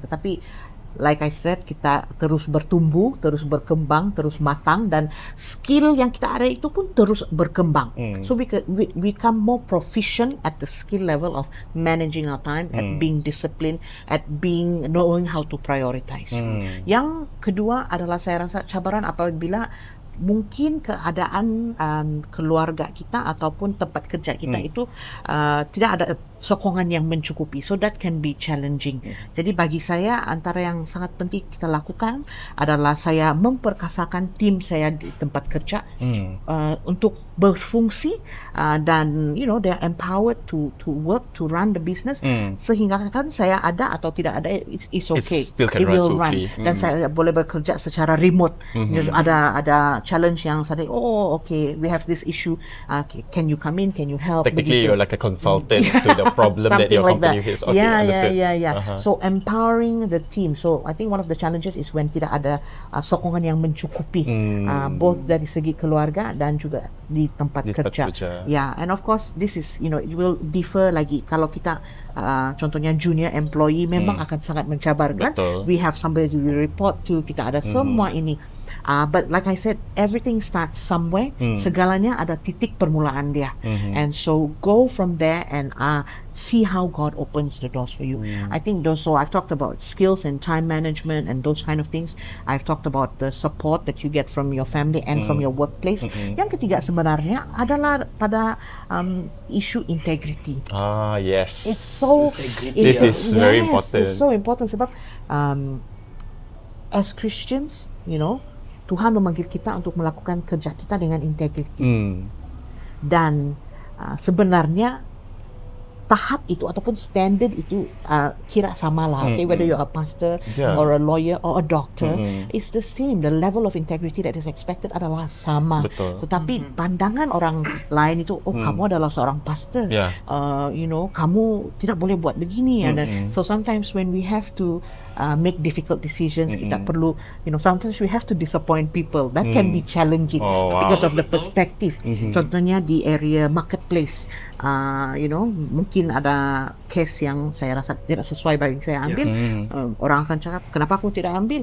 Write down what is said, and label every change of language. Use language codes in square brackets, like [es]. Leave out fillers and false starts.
[ms] Tetapi [en] like I said, [ms] kita terus bertumbuh, terus berkembang, terus matang, dan skill yang kita ada itu pun terus berkembang. [en] So we become more proficient at the skill level of managing our time, at being disciplined, at knowing how to prioritize. [ms] Yang kedua adalah saya rasa cabaran apabila mungkin keadaan keluarga kita ataupun tempat kerja kita itu tidak ada sokongan yang mencukupi. [en] So that can be challenging. [ms] Jadi bagi saya antara yang sangat penting kita lakukan adalah saya memperkasakan tim saya di tempat kerja untuk berfungsi dan [en] they are empowered to work, to run the business, [ms] sehingga kan saya ada atau tidak ada [en] it's okay. It will run. [ms] Dan saya boleh bekerja secara remote. Ada challenge yang saya [en] okay, we have this issue, can you come in, can you help? Technically you're like a consultant to the problem that your company has. Okay, understood. So empowering the team. So I think one of the challenges is when [ms] tidak ada sokongan yang mencukupi, both dari segi keluarga dan juga di tempat kerja. [en] And of course this is it will differ [ms] lagi. Kalau kita contohnya junior employee memang akan sangat mencabarkan. [en] We have somebody we report to, [ms] kita ada semua ini. [en] But like I said, everything starts somewhere. [ms] Segalanya ada titik permulaan dia. [en] And so go from there and see how God opens the doors for you. I think so I've talked about skills and time management and those kind of things. I've talked about the support that you get from your family and from your workplace. [ms] Yang ketiga sebenarnya adalah pada issue integrity. [en] Yes. It's so this is very important. It's so important [ms] sebab [en] as Christians, [ms] Tuhan memanggil kita untuk melakukan kerja kita dengan integriti. Dan sebenarnya tahap itu ataupun standard itu kira samalah. [en] Okay, whether you're a pastor or a lawyer or a doctor, it's the same. The level of integrity that is expected [ms] adalah sama. Tetapi pandangan orang lain itu, kamu adalah seorang pastor. Kamu tidak boleh buat begini. [en] And so sometimes when we have to make difficult decisions, [ms] kita perlu, [en] sometimes we have to disappoint people. That can be challenging because of the perspective. [ms] Contohnya di area marketplace, mungkin ada case yang saya rasa tidak sesuai bagi saya ambil, orang akan cakap, kenapa aku tidak ambil?